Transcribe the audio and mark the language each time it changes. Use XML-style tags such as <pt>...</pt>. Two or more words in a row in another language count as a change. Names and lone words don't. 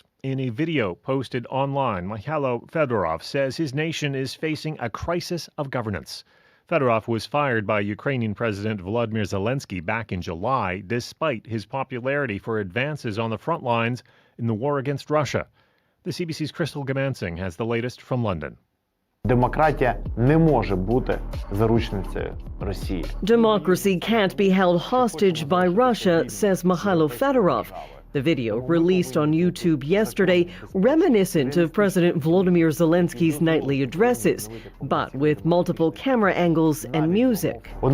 <en>In a video posted online, Mikhailo Fedorov says his nation is facing a crisis of governance. Fedorov was fired by Ukrainian President Volodymyr Zelensky back in July, despite his popularity for advances on the front lines in the war against Russia. The CBC's Crystal Gamansing has the latest from London.</en> <uk>Демократія не може бути заручницею Росії.</uk> <en>Democracy can't be held hostage by Russia, says Mikhailo Fedorov. The video, released on YouTube yesterday, reminiscent of President Volodymyr Zelensky's nightly addresses, but with multiple camera angles and music.</en>